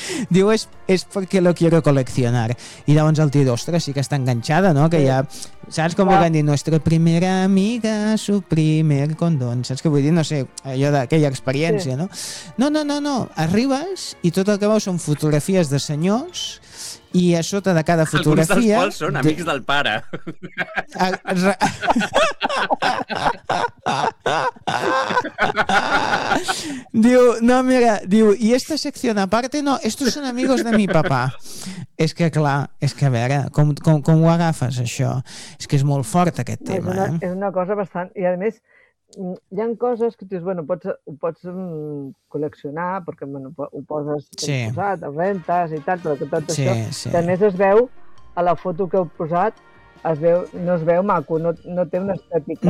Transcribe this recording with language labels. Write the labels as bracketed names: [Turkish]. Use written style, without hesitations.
[Catalan] Diu, [Spanish] es porque lo quiero coleccionar. [Catalan] I llavors el tio, ostres, sí que està enganxada, no? Que ja, saps com van dir? [Spanish] Nuestra primera amiga, su primer condón. [Catalan] Saps què vull dir? No sé, allò d'aquella experiència, sí. No? No. Arribes i tot el que veus són fotografies de senyors i a sota de cada fotografia... Alguns dels quals són amics del pare. Diu, [Spanish] no, mira, diu, i esta secció aparte, no, estos son amigos de mi papá. [Catalan] És que, clar, és que a veure, com ho agafes, això? És que és molt fort, aquest tema. És una cosa bastant... I, a més, hi ha coses que dius, bueno, ho pots col·leccionar, perquè bueno, ho poses posat, el rentes i tal, però que tot això, que a més es veu, a la foto que heu posat, es veu, no es veu maco, no té una estètica.